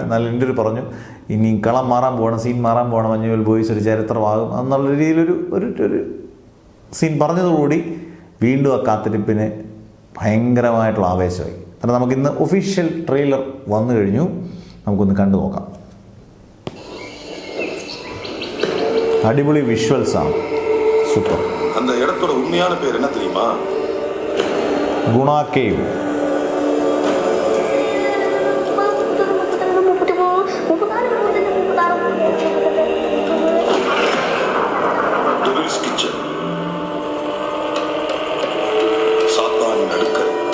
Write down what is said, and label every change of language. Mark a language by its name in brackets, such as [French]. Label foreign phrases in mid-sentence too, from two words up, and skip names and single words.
[Malayalam] നല്ല ഇൻ്റർവ്യൂ പറഞ്ഞു, ഇനി കളം മാറാൻ പോകണം, സീൻ മാറാൻ പോകണം, മഞ്ഞുമൽ ബോയ്സ് ഒരു ചരിത്രമാകും എന്നുള്ള രീതിയിലൊരു ഒരു സീൻ പറഞ്ഞതോടുകൂടി വീണ്ടും ആ കാത്തിരിപ്പിന് ഭയങ്കരമായിട്ടുള്ള ആവേശമായി. കാരണം നമുക്കിന്ന് ഒഫീഷ്യൽ ട്രെയിലർ വന്നു കഴിഞ്ഞു. നമുക്കൊന്ന് കണ്ടു നോക്കാം. അടിപൊളി വിഷ്വൽസാണ്, സൂപ്പർ. [Tamil] அந்த இடத்தோட உண்மையான பேர் என்ன தெரியுமா? குணா கேவ். டெவில்ஸ் கிச்சன், சாத்தானின் அடுக்கல்.